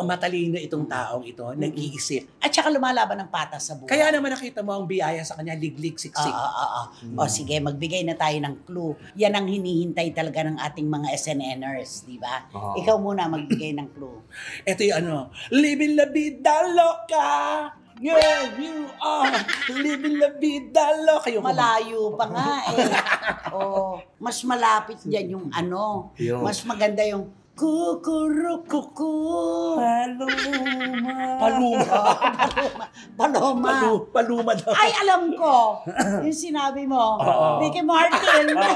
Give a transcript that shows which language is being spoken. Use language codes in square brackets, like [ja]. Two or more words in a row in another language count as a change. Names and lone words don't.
[tl] Ang matalino itong taong ito, nag-iisip. At saka lumalaban ng patas sa buhay. Kaya naman nakita mo ang biyaya sa kanya, liglig, siksik. O sige, magbigay na tayo ng clue. Yan ang hinihintay talaga ng ating mga SNNers, di ba? Ikaw muna magbigay ng clue. Ito yung living la vida loca. [en] Yeah, you are living la vida loca. [tl] Malayo pa nga mas malapit dyan yung mas maganda yung kukurukuku. Paloma. Paluma daw. Ay, alam ko. Yung sinabi mo. Ricky Martin.